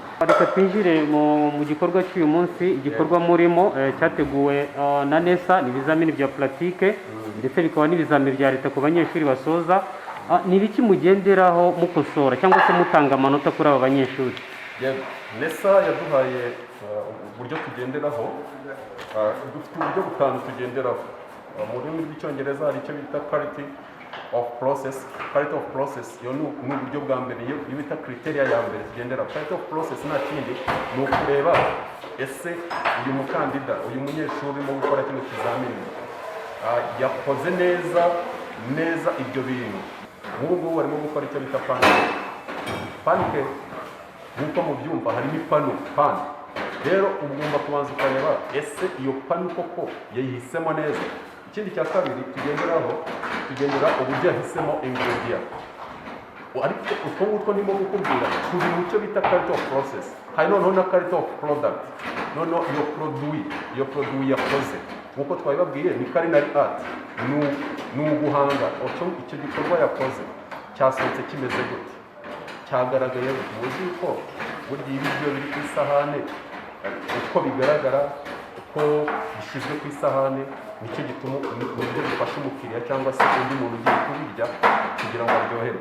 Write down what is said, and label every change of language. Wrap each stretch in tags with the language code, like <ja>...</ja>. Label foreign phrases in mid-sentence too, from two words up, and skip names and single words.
<rw>Reka twinjire mu gikorwa cy'uyu munsi. Igikorwa murimo cyateguwe na NESA, ni ibizamini bya pulatike ndetse bikaba n'ibizamini bya leta ku banyeshuri basoza. Ni ibiki mugenderaho mukosora cyangwa se mutanga amanota kuri aba banyeshuri? NESA yaduhaye uburyo tugenderaho, dufite uburyo butanu tugenderaho. Mu rurimi rw'icyongereza hari icyo bita</rw> <en>quality of process.</en> <rw>Iyo ni uburyo bwa mbere, iyo bita criteria ya mbere tugendera.</rw> <en>Quality of process</en> <rw>nta kindi ni ukureba ese uyu mukandida, uyu munyeshuri urimo gukora kino kizamini yakoze neza ibyo bintu. nk'ubu ngubu barimo gukora icyo bita panike. Panike nk'uko mubyumva harimo ipanu pani. Rero ugomba kubanza ukareba ese iyo panu koko yayihisemo neza. Ikindi cya kabiri tugendera uburyo yahisemo ingredient. Ariko utwo ngutwo ndimo gukubwira turi mu cyo bita</rw> <en>character of process.</en> <rw>Hari noneho na</rw> <en>character of product.</en> <rw>Noneho iyo produit yakoze nk'uko twabibabwiye ni</rw> <en>culinary art,</en> <rw>ni uguhanga icyo gikorwa yakoze cyasohotse kimeze gute, cyagaragaye muzi yuko burya ibiryo biri ku isahane uko bigaragara, uko bishyizwe ku isahane nicyo gituma uburyo bifasha umukiriya cyangwa se undi muntu ugiye kubirya kugira ngo aryoherwe.</rw>